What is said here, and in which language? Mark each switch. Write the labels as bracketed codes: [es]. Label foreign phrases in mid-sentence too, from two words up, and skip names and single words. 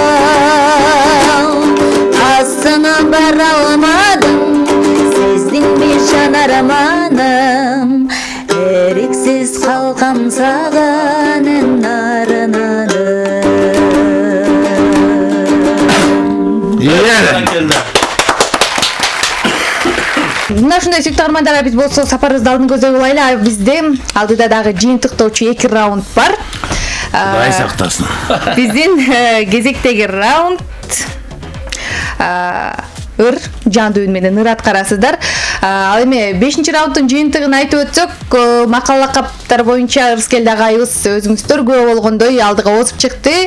[kk] Асыңа бара алмадым, сездің бе жанарыманым, еріксіз қалқам саған арнадым. [ky] Мына ушундай сүйүктүү армандар, биз болсо сапарыбызды алдын көздөй кылайлы. Бизде алдыда дагы жыйынтыктоочу 2 раунд бар. Кудай сактасын. Биздин кезектеги раунд ыр жандуу үн менен ыр аткарасыздар. Ал эми 5-раунддун жыйынтыгын айтып өтсөк, макал лакаптар боюнча Ырыскелди агайыбыз өзүңүз көргөө болгондой алдыга озуп чыкты.